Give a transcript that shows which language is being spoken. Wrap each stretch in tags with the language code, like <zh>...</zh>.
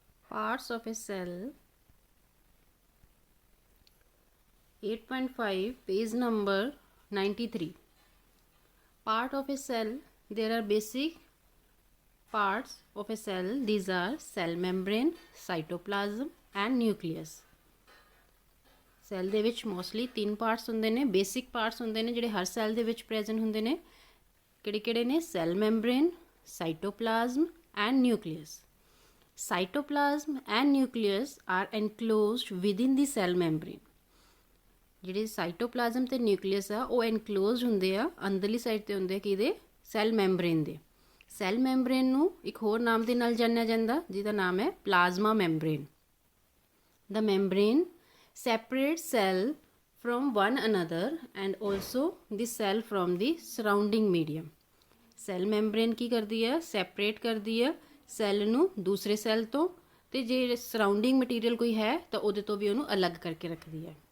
<en>Parts of a cell 8.5 page number 93. Part of a cell, there are basic parts of a cell. These are cell membrane, cytoplasm and nucleus.</en> <pa>Cell ਦੇ ਵਿੱਚ mostly 3 parts ਹੁੰਦੇ ਨੇ, basic parts ਹੁੰਦੇ ਨੇ ਜਿਹੜੇ ਹਰ cell ਦੇ ਵਿੱਚ present ਹੁੰਦੇ ਨੇ। ਕਿਹੜੇ ਨੇ?</pa> <en>Cell membrane, cytoplasm and nucleus. Cytoplasm and nucleus are enclosed within the cell membrane.</en> <pa>ਜਿਹੜੇ ਸਾਈਟੋਪਲਾਜ਼ਮ ਤੇ ਨਿਊਕਲੀਅਸ ਆ ਉਹ ਐਨਕਲੋਜ਼ਡ ਹੁੰਦੇ ਆ, ਅੰਦਰਲੀ ਸਾਈਡ ਤੇ ਹੁੰਦੇ ਆ ਕਿਹਦੇ? ਸੈੱਲ ਮੈਂਬਰੇਨ ਦੇ। ਸੈੱਲ ਮੈਂਬਰੇਨ ਨੂੰ ਇੱਕ ਹੋਰ ਨਾਮ ਦੇ ਨਾਲ ਜਾਣਿਆ ਜਾਂਦਾ ਜਿਹਦਾ ਨਾਮ ਹੈ plasma membrane.</pa> <en>The membrane separates cell from one another and also the cell from the surrounding medium.</en> <pa>Cell membrane ਕੀ ਕਰਦੀ ਹੈ? ਸੈਪਰੇਟ ਕਰਦੀ ਹੈ ਸੈੱਲ ਨੂੰ ਦੂਸਰੇ ਸੈੱਲ ਤੋਂ, ਤੇ ਜੇ ਸਰਾਊਂਡਿੰਗ ਮਟੀਰੀਅਲ ਕੋਈ ਹੈ ਤਾਂ ਉਹਦੇ ਤੋਂ ਵੀ ਉਹਨੂੰ ਅਲੱਗ ਕਰਕੇ ਰੱਖਦੀ ਹੈ।</pa>